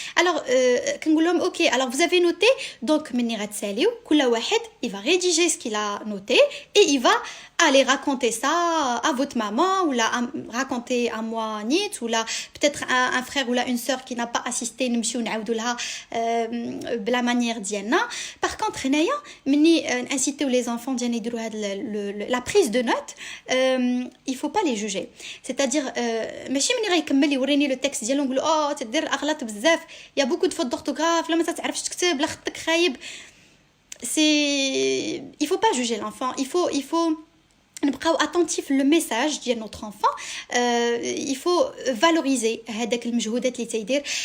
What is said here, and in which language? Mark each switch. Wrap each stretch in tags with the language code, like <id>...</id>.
<fr>Alors, ok, alors vous avez noté, donc, il va rédiger ce qu'il a noté et il va aller raconter ça à votre maman ou là raconter à moi Nit ou là peut-être un frère ou là une sœur qui n'a pas assisté la manière d'Yana. Par contre, inciter les enfants la prise de notes, il faut pas les juger. C'est-à-dire</fr> <ar>ماشي من يكمل يوريني</ar> <fr>le texte</fr> <ar>ديالو نقول تدير اغلاط بزاف</ar> <fr>il y a beaucoup de fautes d'orthographe</fr> <ar>لا ما تعرفش تكتب لا خطك خايب.</ar> <fr>C'est il faut pas juger l'enfant, il faut</fr> <ar>نبقاو</ar> <fr>attentif le message de notre enfant. Il faut valoriser</fr> <ar>هذاك المجهودات اللي تيدير.</ar>